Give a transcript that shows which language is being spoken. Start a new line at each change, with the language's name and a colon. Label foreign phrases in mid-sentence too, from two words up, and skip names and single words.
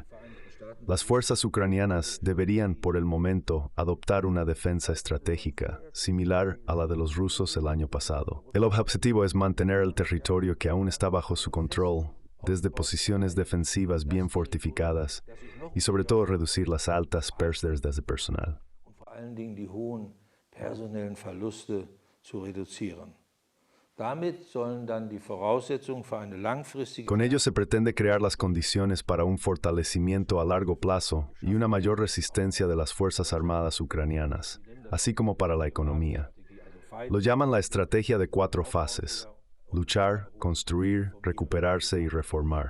Spanish: Las fuerzas ucranianas deberían, por el momento, adoptar una defensa estratégica, similar a la de los rusos el año pasado. El objetivo es mantener el territorio que aún está bajo su control, desde posiciones defensivas bien fortificadas, y sobre todo reducir las altas pérdidas de personal.
German: Personellen Verluste zu reduzieren. Damit sollen dann die Voraussetzungen für eine langfristige.
Spanish: Con ello se pretende crear las condiciones para un fortalecimiento a largo plazo y una mayor resistencia de las Fuerzas Armadas ucranianas, así como para la economía. Lo llaman la estrategia de 4 fases: luchar, construir, recuperarse y reformar.